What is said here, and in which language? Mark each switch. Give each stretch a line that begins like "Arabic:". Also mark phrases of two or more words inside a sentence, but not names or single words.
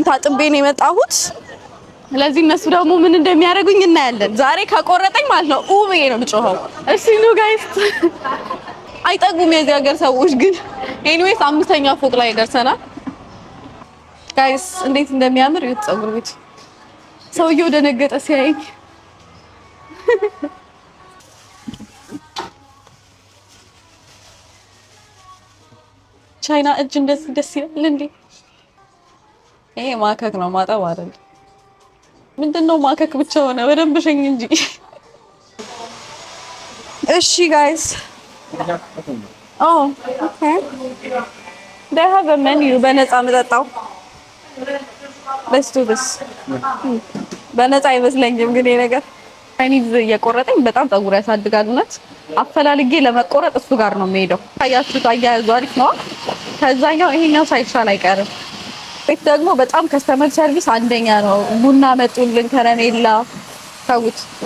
Amharic: ታጥቤ ነው የመጣሁት። ስለዚህ እነሱ ደግሞ ምን እንደሚያደርጉኝ እናያለን። ዛሬ ከቆረጠኝ ማለት ነው ብዬ ነው የምጮኸው። እሺ ኑ ጋይስ። አይጠጉም የዚህ ሀገር ሰዎች ግን። ኤኒዌይስ 5ኛ ፎቅ ላይ ደርሰናል ጋይስ። እንዴት እንደሚያምር ይሁት ፀጉር ቤት። ሰውየው ደነገጠ ሲያየኝ። ቻይና እጅ እንደዚህ ደስ ይላል እንዴ! ይሄ ማከክ ነው ማጠብ አይደል? ምንድነው ማከክ ብቻ ሆነ? በደንብ ሸኝ እንጂ። እሺ ጋይስ okay.
English: They have a menu.
Amharic: በነፃ መጠጣው።
English: Let's do this.
Amharic: በነፃ አይመስለኝም ግን ይሄ ነገር ቻይኒዝ እየቆረጠኝ በጣም ፀጉር ያሳድጋል። እውነት አፈላልጌ ለመቆረጥ እሱ ጋር ነው የምሄደው። ታያችሁት፣ አያያዙ አሪፍ ነው። ከዛኛው ይሄኛው ሳይሻል አይቀርም። ቤት ደግሞ በጣም
English: customer service
Amharic: አንደኛ ነው። ቡና መጡልን፣ ከረሜላ ታውት።